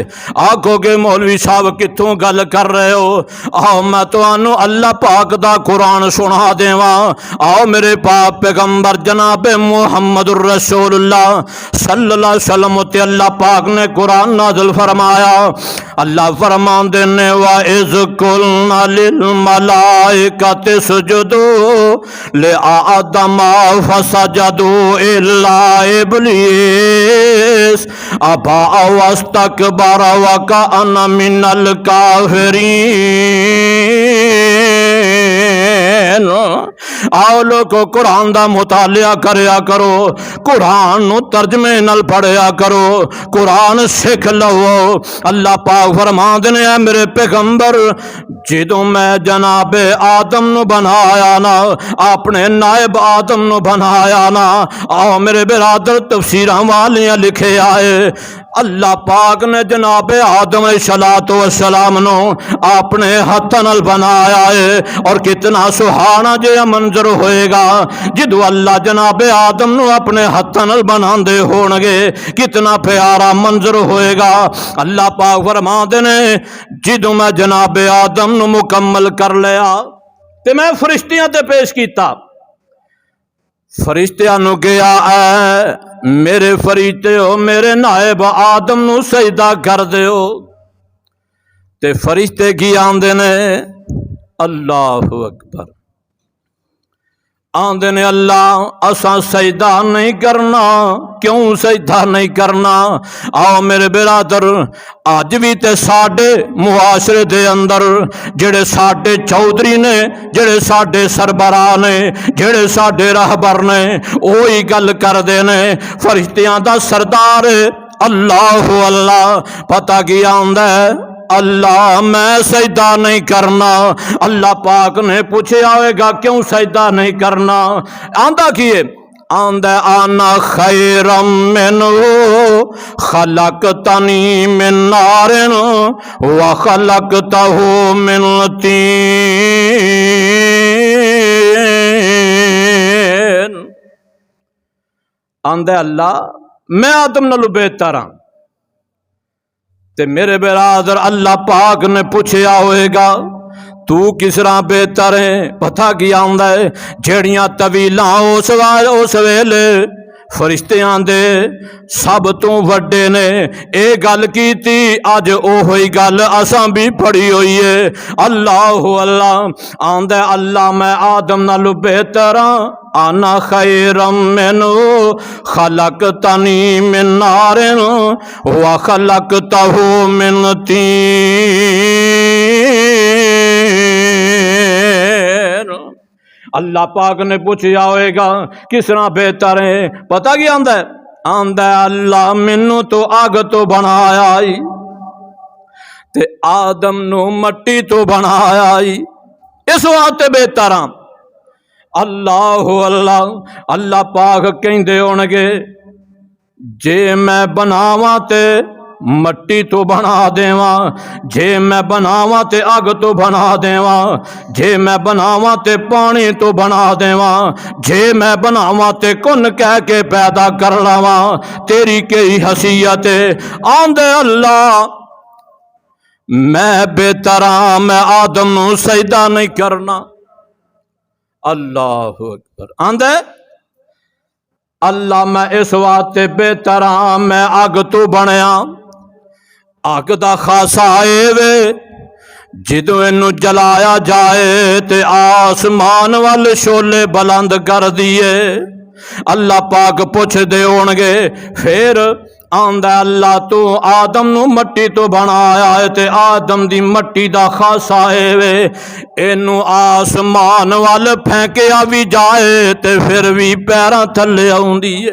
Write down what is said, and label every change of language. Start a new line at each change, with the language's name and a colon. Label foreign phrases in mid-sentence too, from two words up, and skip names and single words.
Punjabi: آکھو کہ مولوی صاحب کتھوں گل کر رہے ہو؟ آؤ میں تانوں اللہ پاک دا قرآن سنا دیواں۔ آؤ میرے پاک پیغمبر جناب محمد الرسول اللہ صلی اللہ علیہ وسلم تے اللہ پاک نے قرآن نازل فرمایا۔ اللہ فرماندے نے
Arabic: وَإِذْ قُلْنَا لِلْمَلَائِكَةِ اسْجُدُوا لِآدَمَ فَسَجَدُوا إِلَّا إِبْلِيسَ أَبَى وَاسْتَكْبَرَ وَكَانَ مِنَ الْكَافِرِينَ۔
Punjabi: آؤ لوگو قرآن دا مطالعہ کریا کرو، قرآن نو ترجمے نال پڑھیا کرو، قرآن سکھ لو۔ اللہ پاک فرماندے نے اے میرے پیغمبر جدوں میں جناب آدم نو بنایا نا، اپنے نائب آدم نو بنایا نا، آؤ میرے برادر تفسیراں والیاں لکھے آئے اللہ پاک نے جناب آدم السلام نو اپنے ہاتھ نال بنایا ہے، اور کتنا سہانا جہا منظر ہوئے گا جدو اللہ جناب آدم نو اپنے ہاتھ نال بناندے ہون گے، کتنا پیارا منظر ہوئے گا۔ اللہ پاک فرماندے نے جدو میں جناب آدم نو مکمل کر لیا تے میں فرشتیاں تے پیش کیتا، فرشتیاں نو کہیا اے میرے فرشتے ہو میرے نائب آدم نو سجدہ کر دیو، تے فرشتے کی آندے نے اللہ اکبر، آندے نے اللہ اساں سجدہ نہیں کرنا، کیوں سجدہ نہیں کرنا؟ آؤ میرے برادر، آج بھی تے ساڈے معاشرے دے اندر جڑے ساڈے چودھری نے، جڑے ساڈے سربراہ نے، جڑے ساڈے راہبر نے، وہی گل کردے نے فرشتیاں دا سردار اللہ اللہ، پتہ کی آندا ہے اللہ میں سجدہ نہیں کرنا۔ اللہ پاک نے پوچھا ہوئے گا کیوں سجدہ نہیں کرنا؟ آندا کیے؟
Arabic: آندا انا خیرم منہ خلقتنی من نار وخلقتہ من طین۔
Punjabi: آندا اللہ میں آدم نالوں بہتر ہاں، تے میرے برادر اللہ پاک نے پوچھیا ہوئے گا تو کس طرح بہتر ہے؟ پتہ کی آندا ہے جیڑیاں طویلاں اس ویلے فرشتیاں دے سب تو وڈے نے اے گل کیتی، اج اوہی گل اساں بھی پڑھی ہوئی ہے۔ اللہ اللہ آندا اللہ میں آدم نالوں بہتر ہاں،
Arabic: انا خیرم منہ خلقتنی من نار وخلقتہ من طین۔
Punjabi: اللہ پاک نے پوچھا ہوئے گا کس طرح بہتر ہے؟ پتہ کی آندا ہے؟ آندا ہے اللہ مینوں تو اگ تو بنایا ہی تے آدم نو مٹی تو بنایا ہی، اس واسطے بہتر ہاں۔ اللہ اللہ اللہ پاک کہندے ہون گے جے میں بناواں تے مٹی تو بنا دیواں، جے میں بناواں تے اگ تو بنا دیواں، جے میں بناواں تے پانی تو بنا دیواں، جے میں بناواں تے کن کہہ کے پیدا کر لواں، تیری کئی حیثیت ہے؟ آندے اللہ میں بہتر ہاں، میں آدم نو سجدہ نہیں کرنا۔ اللہ اکبر آندے اللہ میں اس واسطے بہتر ہاں، میں اگ تو بنیا، اگ دا خاصا اے وے جدو اینو جلایا جائے تے آسمان وال شولے بلند کر دیے۔ اللہ پاک پوچھ دے ہون گے پھر آندا اللہ تو آدم نو مٹی تو بنایا ہے تے آدم دی مٹی دا خاصا اے وے اینو آسمان وال پھینکیا بھی جائے تے پھر بھی پیراں تھلے آوندی ہے۔